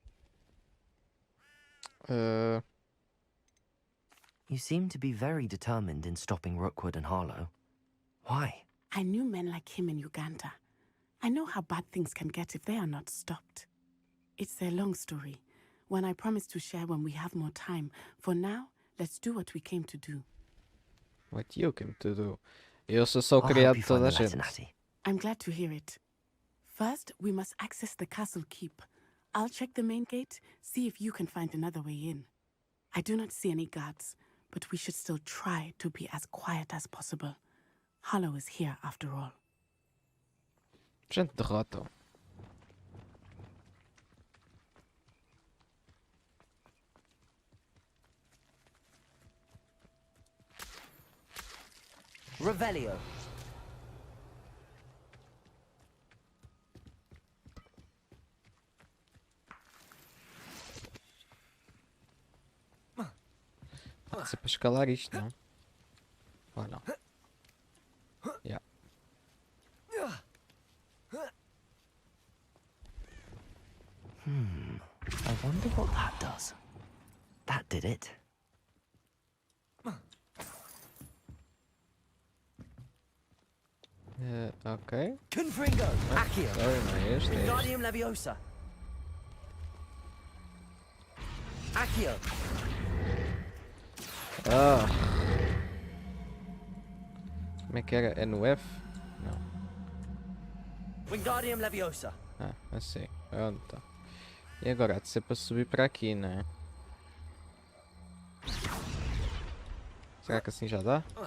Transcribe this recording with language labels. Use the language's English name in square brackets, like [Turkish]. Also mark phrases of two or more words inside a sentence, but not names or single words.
[English] You seem to be very determined in stopping Rookwood and Harlow. Why? I knew men like him in Uganda. I know how bad things can get if they are not stopped. It's a long story, one I promise to share when we have more time. For now, let's do what we came to do. What you came to do? [Portuguese] Eu sou [English] I'll [Portuguese] criado [English] help you [Portuguese] de [English] find [Portuguese] toda a [English] the letter, [Portuguese] gente. [English] Natty. I'm glad to hear it. First, we must access the castle keep. I'll check the main gate, see if you can find another way in. I do not see any guards, but we should still try to be as quiet as possible. Harlow is here after all. [Portuguese] Gente derrota. Revelio. Pode ser para escalar isto, não? Ou não? [English] Yeah. I wonder what that does. That did it. Ok. [Portuguese] Confringo. Accio. Sorry, não é este. É este. Wingardium Leviosa. Accio. Ah. Como é que era? É no F? Não. Wingardium Leviosa. Ah, assim. Pronto. E agora há de ser para subir para aqui, não é? Será que assim já dá?